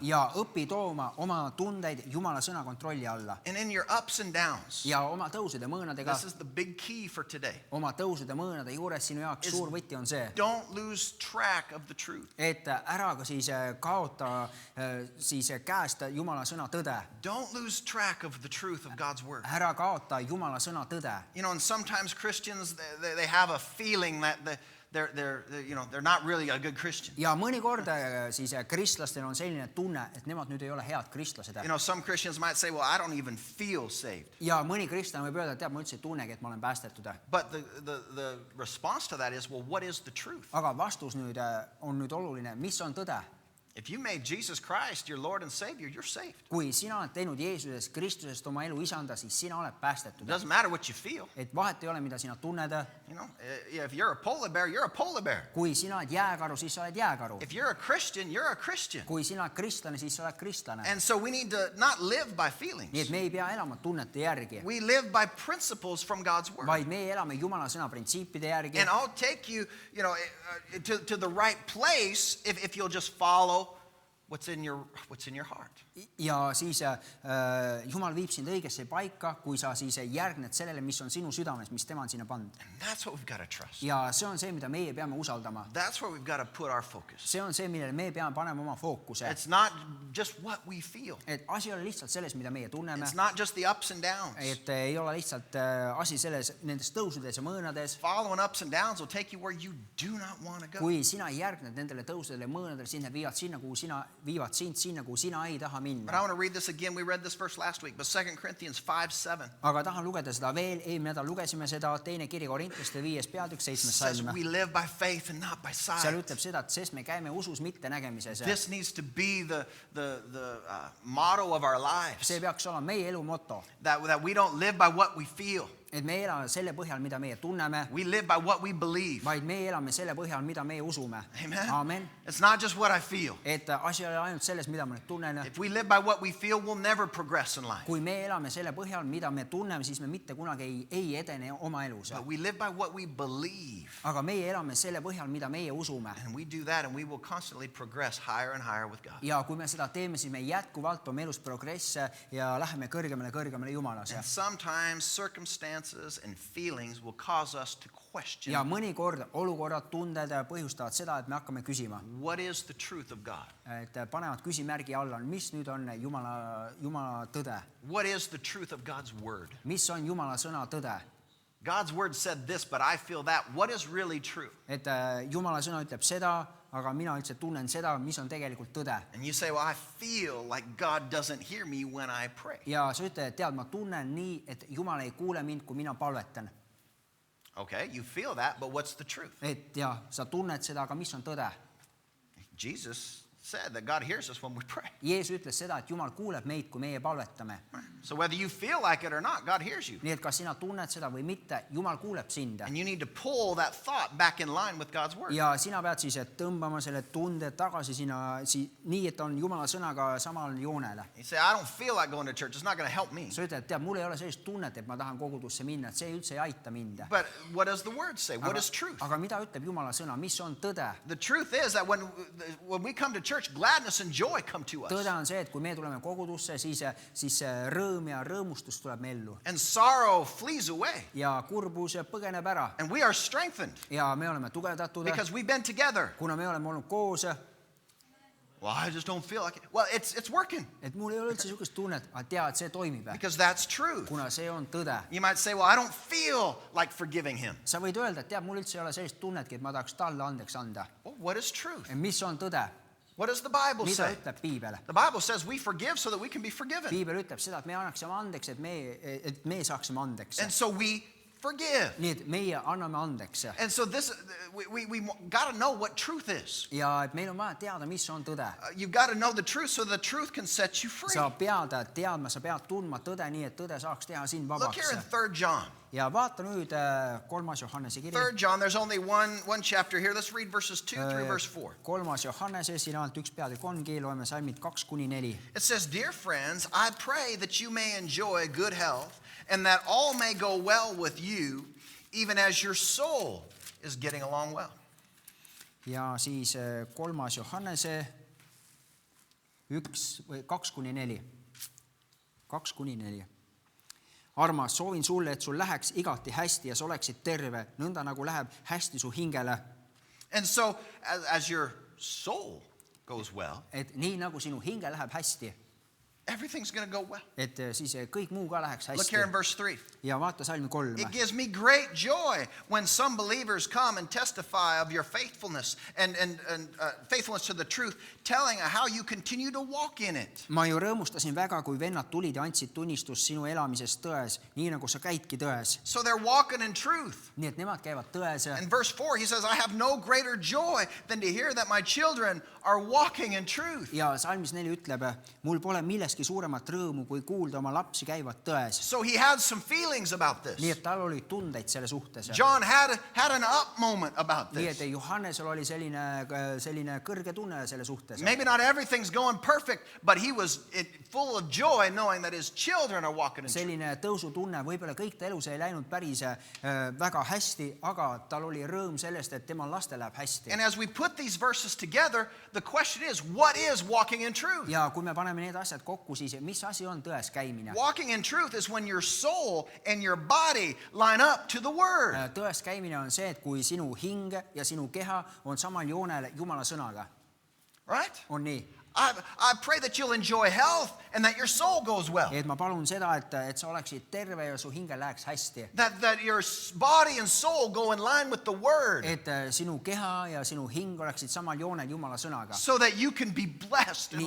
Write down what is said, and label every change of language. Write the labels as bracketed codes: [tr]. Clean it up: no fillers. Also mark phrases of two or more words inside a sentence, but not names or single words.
[et] Ja õpi tooma oma tundeid Jumala sõna kontrolli alla. [en] And in your ups and downs, [et] Ja oma tõusude mõõnadega, [en] this is the big key for today. [et] oma tõusude mõõnade juures sinu jaoks suur võti on see, [en] Don't lose track of the truth. [et] et ära ka siis kaota siis käest Jumala sõna tõde. [en] Don't lose track of the truth of God's Word. [et] Ära kaota Jumala sõna tõde. [en] And sometimes Christians, they have a feeling that they're not really a good Christian. [et] Ja mõnikord siis kristlastel on selline tunne, et nemad nüüd ei ole head kristlased. [en] Some Christians might say, well, I don't even feel saved. [et] Ja mõni kristlane võib öelda, et tead, ma üldse ei tunnegi, et ma olen päästetud. [en] But the response to that is, well, what is the truth? [et] Aga vastus nüüd on nüüd oluline, mis on tõde? [en] If you made Jesus Christ your Lord and Savior, you're saved. [et] Kui sina oled teinud Jeesusest Kristusest oma elu isanda, siis sina oled [en] It [et] päästetud. [en] doesn't matter what you feel. [et] Et vahet ei ole, mida sina tunned. [en] If you're a polar bear, you're a polar bear. [et] Kui sina oled jääkaru, siis sa oled jääkaru. [en] If you're a Christian, you're a Christian. [et] Kui sina oled kristlane, siis sa oled kristlane. [en] And so we need to not live by feelings. [et] Nii et me ei pea elama tunnete järgi, [en] We live by principles from God's Word. [et] vaid me elame Jumala sõna printsiipide järgi. [en] And I'll take you, to the right place if you'll just follow what's in your heart. [et] Ja siis Jumal viib sind õigesse paika, kui sa siis järgned sellele, mis on sinu südames, mis tema on sinna pannud. [en] And that's what we've got to trust. [et] Ja see on see, mida meie peame usaldama. [en] That's where we've got to put our focus. [et] See on see, millele me peame panema oma fookuse. [en] It's not just what we feel. [et] Et asi ei ole lihtsalt selles, mida meie tunneme. [en] It's not just the ups and downs. [et] Et ei ole lihtsalt asi selles, nendes tõusudes ja mõõnades. [en] Following ups and downs will take you where you do not want to go. [et] Kui sina järgned nendele tõusudele ja mõõnadele, siis need viivad sinna, kuhu sina viivad sind sinna, kuhu sina ei taha [en] But I [et] minna. [en] want to read this again. We read this verse last week, but 2 Corinthians 5:7 [et] Aga tahan lugeda seda veel, eelmine nädal lugesime seda, teine kiri Korintlaste 5. peatükk 7. [en] says [et] salm. [en] we live by faith and not by [et] Seal [en] sight. [et] ütleb seda, et sest me käime usus, mitte nägemises. [en] This needs to be the motto of our lives. [et] See peaks olema meie elu moto, [en] That we don't live by what we feel. [et] et me ei ela selle põhjal, mida meie tunneme, [en] We live by what we believe. [et] vaid meie elame selle põhjal, mida meie usume. [en] Amen. [et] Amen. [en] It's not just what I feel. [et] Et asi ei ole ainult selles, mida ma nüüd tunnen. [en] If we live by what we feel, we'll never progress in life. [et] Kui me elame selle põhjal, mida me tunneme, siis me mitte kunagi ei edene oma elus. [en] But we live by what we believe. [et] Aga meie elame selle põhjal, mida meie usume. [en] And we do that and we will constantly progress higher and higher with God. [et] Ja kui me seda teeme, siis me jätkuvalt oma elus progresse ja läheme kõrgemale Jumalas. [en] And sometimes circumstances and feelings will cause us to question [et] Ja mõnikord olukorrad, tunded põhjustavad seda, et me hakkame küsima. [en] what is the truth of God? [et] Et panevad küsimärgi alla, mis nüüd on Jumala tõde? [en] What is the truth of God's word? [et] Mis on Jumala sõna tõde? [en] God's word said this, but I feel that. What is really true? [et] Et Jumala sõna ütleb seda, aga mina üldse tunnen seda, mis on tegelikult tõde. [en] And you say, well, I feel like God doesn't hear me when I pray. [et] Ja sa ütled, et tead, ma tunnen nii, et Jumal ei kuule mind, kui mina palvetan. [en] Okay, you feel that, but what's the truth? [et] Et ja, sa tunned seda, aga mis on tõde? [en] Jesus said that God hears us when we pray. [et] Jeesus ütles seda, et Jumal kuuleb meid, kui meie palvetame. [en] So whether you feel like it or not, God hears you. [et] Nii et kas sina tunned seda või mitte, Jumal kuuleb sind. [en] And you need to pull that thought back in line with God's word. [et] Ja sina pead siis tõmbama selle tunde tagasi sinna, nii, et on Jumala sõnaga samal joonele. [en] You say, I don't feel like going to church. It's not going to help me. [et] Sa ütled, et tead, mul ei ole sellist tunnet, et ma tahan kogudusse minna, et see üldse ei aita mind. [en] But what does the word say? What is truth? [et] Aga mida ütleb Jumala sõna? Mis on tõde? [en] The truth is that when we come to church, gladness and joy come to us. [et] Tõde on see, et kui me tuleme kogudusse, siis rõõm ja rõõmustus tuleb me ellu. [en] And sorrow flees away. [et] Ja kurbus põgeneb ära. [en] And we are strengthened [et] Ja me oleme tugevdatud, [en] because we've been together. [et] kuna me oleme olnud koos. [en] Well, I just don't feel like it. Well, it's working [et] Et mul ei ole üldse niisugust tunnet, aga tead, see toimib. [en] because that's truth. [et] Kuna see on tõde. [en] You might say, well, I don't feel like forgiving him. [et] Sa võid öelda, et tead, mul üldse ei ole sellist tunnetki, et ma tahaks talle andeks anda. [en] Well, what is truth? [et] Mis on tõde? [en] What does the Bible [et] Mida [en] say? [et] ütleb Piibel? [en] The Bible says we forgive so that we can be forgiven. [et] Piibel ütleb seda, et me annaksime andeks, et me saaksime andeks. [en] And so we forgive. [et] Nii et meie anname andeks. [en] And so this, we got to know what truth is. [et] Ja et meil on vaja teada, mis on tõde. [en] You've got to know the truth so the truth can set you free. [et] Sa pead teadma, sa pead tundma tõde nii, et tõde saaks teha sind [en] Look here in [et] vabaks. [en] 3 John. [et] Ja vaata nüüd 3. Johannese kiri. [en] 3 John, there's only one chapter here. Let's read verses 2 through verse 4. [et] 3. Johannese, siin ainult üks peatükk ongi, loeme salmid 2-4. [en] It says, Dear friends, I pray that you may enjoy good health and that all may go well with you, even as your soul is getting along well. [et] Ja siis 3. Johannese 2-4. 2-4. Armas, soovin sulle, et sul läheks igati hästi ja sa oleksid terve, nõnda nagu läheb hästi su hingele. [en] And so, as your soul goes well, [et] Et nii nagu sinu hinge läheb hästi, [en] everything's going to go well. [et] et siis kõik muu ka läheks [en] Look [et] hästi. [en] here in verse 3. [et] Ja vaata salmi 3. [en] It gives me great joy when some believers come and testify of your faithfulness and faithfulness to the truth, telling how you continue to walk in it. [et] Ma ju rõõmustasin väga, kui vennad tulid ja andsid tunnistust sinu elamisest tões, nii nagu sa käidki tões. [en] So they're walking in truth. [et] Nii et nemad käivad tões. [en] In verse 4, he says, I have no greater joy than to hear that my children are walking in truth. [et] Ja salmis 4 ütleb, mul pole milleski suuremat rõõmu, kui kuulda oma lapsi käivad tões. [en] So he had some feelings about this. [et] Nii et tal oli tundeid selle suhtes. [en] John had an up moment about [et] Nii et [en] this. [et] Johannesel oli selline kõrge tunne selle suhtes. [en] Maybe not everything's going perfect, but he was full of joy knowing that his children are walking in truth. [et] Selline tõusutunne, võib-olla kõik ta elus ei läinud päris väga hästi, aga tal oli rõõm sellest, et tema lastel läheb hästi. [en] And as we put these verses together, the question is, what is walking in truth? [et] Ja kui me paneme need asjad kokku, siis mis asi on tões käimine? [en] Walking in truth is when your soul and your body line up to the word. [et] Tões käimine on see, et kui sinu hing ja sinu keha on samal joonel Jumala sõnaga. [en] Right? [et] On nii? [en] I pray that you'll enjoy health and that your soul goes well. [et] et ma palun seda, et sa oleksid terve ja su hingel läheks hästi. [en] That your body and soul go in line with the word. [et] Et sinu keha ja sinu hing oleksid samal joonel Jumala sõnaga. [en] So that you can be blessed in